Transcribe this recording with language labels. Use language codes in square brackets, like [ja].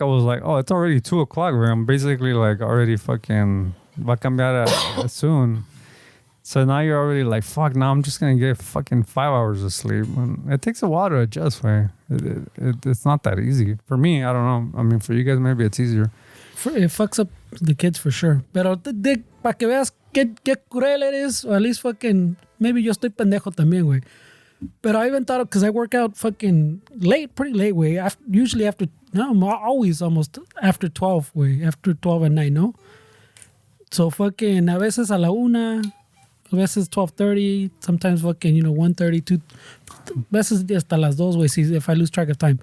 [en] I was like, oh, it's already 2 o'clock. Where I'm basically like already fucking [es] va a cambiar [en] soon. So now you're already like, fuck. Now I'm just gonna get fucking 5 hours of sleep. And it takes a while to adjust. Way it's not that easy for me. I don't know. I mean, for you guys maybe it's easier. It fucks up the kids for sure. [es] Pero para que veas qué cruel eres, [en] or at least fucking, [es] maybe yo estoy pendejo también, güey. [en] But I even thought, because I work out fucking late, pretty late, güey. Usually after, no, I'm always almost after 12, güey. After 12 at night, no? So fucking, [es] a veces a la 1, a veces 12:30, [en] sometimes fucking, 1:30, 2, [es] veces hasta las 2, güey, [en] if I lose track of time.